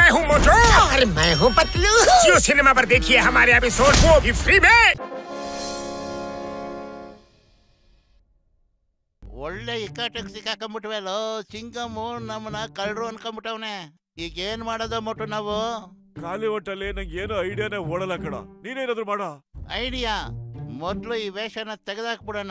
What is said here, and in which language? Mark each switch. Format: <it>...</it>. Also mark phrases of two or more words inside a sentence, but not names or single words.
<hi>हूँ मोटू और मैं हूँ पतलू। जियो सिनेमा पर देखिए हमारे एपिसोड, वो भी फ्री में।</hi> <kn>ಒಳ್ಳೆ ಇಕ್ಕಟ್ಟಿಗೆ ಸಿಕ್ಕಾಕೊಂಡ್ಬಿಟ್ವಲ್ಲೋ ಚಿಂಗಮ್ಮು ನಮ್ಮನ್ನ ಕಳ್ಳರು ಅನ್ಕೊಂಡ್ಬಿಟ್ಟವನೆ. ಈಗ ಏನ್ ಮಾಡೋದು ಮೊಟ್ಟು ನಾವು? ಖಾಲಿ ಹೊಟ್ಟಲ್ಲಿ ನಂಗೆ ಏನೋ ಐಡಿಯಾನೇ ಓಡಲ್ಲ ಕಣ. ನೀನೇನಾದ್ರು ಮಾಡ. ಐಡಿಯಾ ಮೊದ್ಲು ಈ ವೇಷನ ತೆಗೆದಾಕ್ಬಿಡೋಣ.</kn>